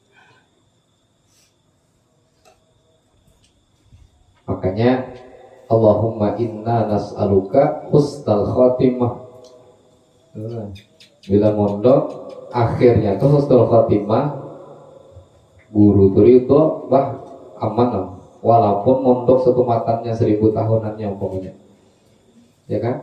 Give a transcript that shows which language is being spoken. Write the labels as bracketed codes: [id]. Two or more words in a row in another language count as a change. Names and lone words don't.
[id] Makanya Allah [ar] اللهم إنا نسألك حسن الخاتمة. [id] Bila mondok akhirnya tuh [ar] حسن الخاتمة, [id] guru tuh itu bah aman, walaupun mondok satu matannya 1000 tahunannya umpamanya, ya kan?